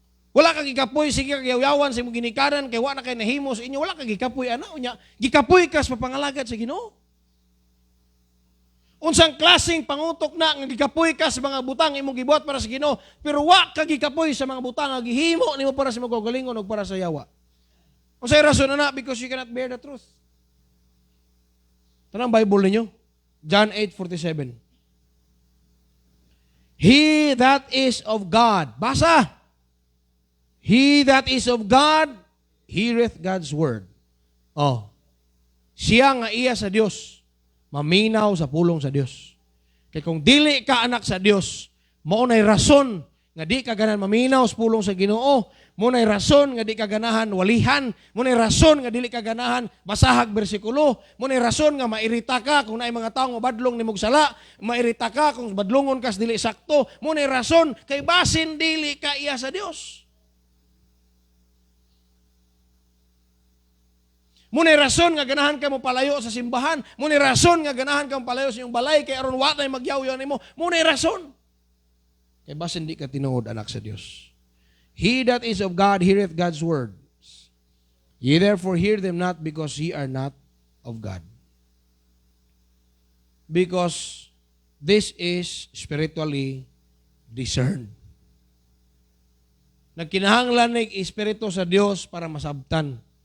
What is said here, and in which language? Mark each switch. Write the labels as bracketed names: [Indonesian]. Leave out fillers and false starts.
[Cebuano] Wala kag gikapoy, sige kag yaw-yawan sa imong ginikanan, kay wala na kay nahimo sa inyo, wala kag gikapoy, ana, unya, gikapoy ka sa papangalagad sa Ginoo. Unsang klaseng pangutok na, nga gikapoy ka sa mga butang, imong gibuhat para sa Ginoo, pero wa kag gikapoy sa mga butang, nga gihimo nimo para sa mga kagalingon o para sa yawa. Unsay rason na, [English] because you cannot bear the truth. [Cebuano] Tanang Bible ninyo, John 8:47. [English] He that is of God, [Cebuano] basa. [English] He that is of God, heareth God's word. [Cebuano] Oh, siya nga iya sa Dios, maminaw sa pulong sa Dios. Kaya kung dili ka anak sa Dios, maunay rason nga di ka ganan maminaw sa pulong sa Ginoo, maunay rason nga di ka ganahan walihan, maunay rason nga dili ka ganahan basahag bersikulo, maunay rason nga mairita ka kung naay mga tawo nga badlong nimog sala, mairita ka kung badlongon kas dili sakto, maunay rason kay basin dili ka iya sa Dios. Munay rason nga ganahan ka mo palayo sa simbahan. Munay rason nga ganahan ka mo palayo sa iyong balay kay aron wa tay magyaw-yaw nimo. Munay rason. Kay basin di ka tinuod anak sa Dios. [English] He that is of God heareth God's words. Ye therefore hear them not because ye are not of God. Because this is spiritually discerned. [Cebuano] Nagkinahanglan ng espiritu sa Dios para masabtan.